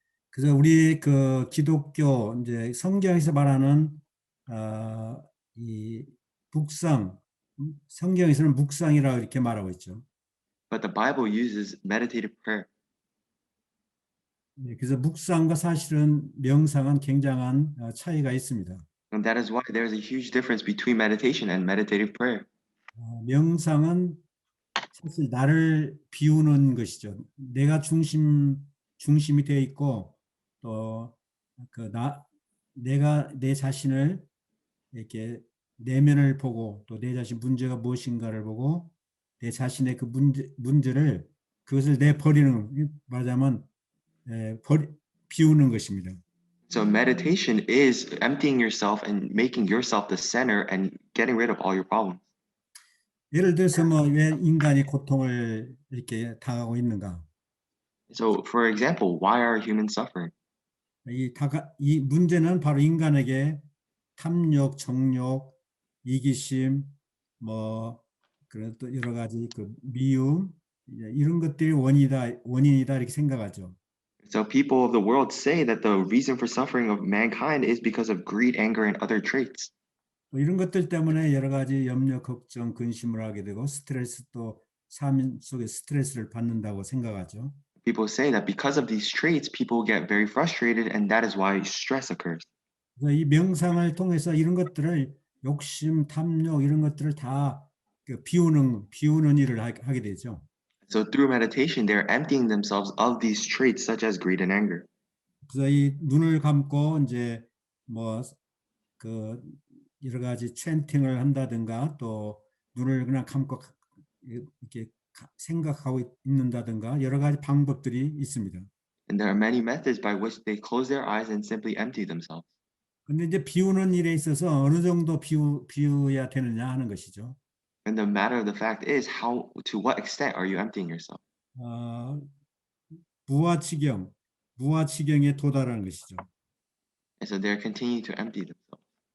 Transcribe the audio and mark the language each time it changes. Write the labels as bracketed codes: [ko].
[ko] 그래서 우리 그 기독교 이제 성경에서 말하는 이 묵상, 성경에서는 묵상이라고 이렇게 말하고 있죠. [en] But the Bible uses meditative prayer. [ko] 네, 그래서 묵상과 사실은 명상은 굉장한 차이가 있습니다. [en] And that is why there is a huge difference between meditation and meditative prayer. [ko] 명상은 사실 나를 비우는 것이죠. 내가 중심이 되어 있고 또 내가 내 자신을 이렇게 내면을 보고 또 내 자신 문제가 무엇인가를 보고 내 자신의 그 문제를 그것을 내버리는 말하자면 비우는 것입니다. [en] So meditation is emptying yourself and making yourself the center and getting rid of all your problems. [ko] 예를 들어서 뭐 왜 인간이 고통을 이렇게 당하고 있는가? [en] So for example, why are humans suffering? [ko] 이 문제는 바로 인간에게 탐욕, 정욕, 이기심, 뭐 그런 또 여러 가지 그 미움 이런 것들이 원인이다 이렇게 생각하죠. [en] So people of the world say that the reason for suffering of mankind is because of greed, anger, and other traits. [ko] 이런 것들 때문에 여러 가지 염려, 걱정, 근심을 하게 되고 스트레스 또 삶 속에 스트레스를 받는다고 생각하죠. [en] People say that because of these traits, people get very frustrated, and that is why stress occurs. [ko] 그래서 이 명상을 통해서 이런 것들을 욕심, 탐욕 이런 것들을 다 비우는 일을 하게 되죠. [en] So through meditation, they're emptying themselves of these traits such as greed and anger. [ko] 그래서 이 눈을 감고 이제 뭐 그 여러 가지 chanting을 한다든가 또 눈을 그냥 감고 이렇게 생각하고 있는다든가 여러 가지 방법들이 있습니다. [en] And there are many methods by which they close their eyes and simply empty themselves. [ko] 근데 이제 비우는 일에 있어서 어느 정도 비워야 되느냐 하는 것이죠. [en] And the matter of the fact is, to what extent are you emptying yourself? [ko] 어, 무아지경에 도달하는 것이죠. [en] And so they're continuing to empty themselves.